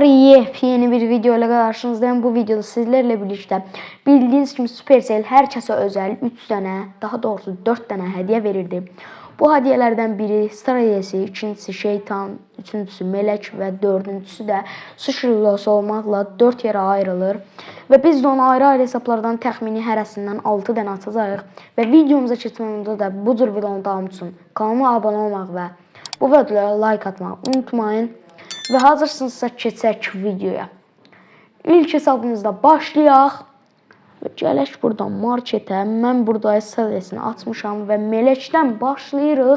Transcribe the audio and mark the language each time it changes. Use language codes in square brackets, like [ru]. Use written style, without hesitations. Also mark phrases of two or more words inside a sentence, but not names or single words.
[tr] Yeni bir video ile karşınızdayım. Bu videoda sizlerle birlikte bildiğiniz gibi Supercell herkese özel 3 tane, daha doğrusu 4 tane hediye verirdi. Bu hediyelerden biri Star hediyesi, ikincisi şeytan, üçüncüsü melek ve dördüncüsü de sushi losu olmakla 4 yere ayrılır. Ve biz de onu ayrı hesaplardan [az] təxmini hərəsindən 6 dənə atacağıq. Ve videomuza keçmədən də bu cür videonun davamı üçün kanalıma abone olmaq və bu videoya like atmayı unutmayın. Ve hazırsınızsa keçək videoya. İlk hesabımızda başlayaq. Və gələk buradan marketə. Mən burada SLS-ni açmışam və melekdən başlayırıq.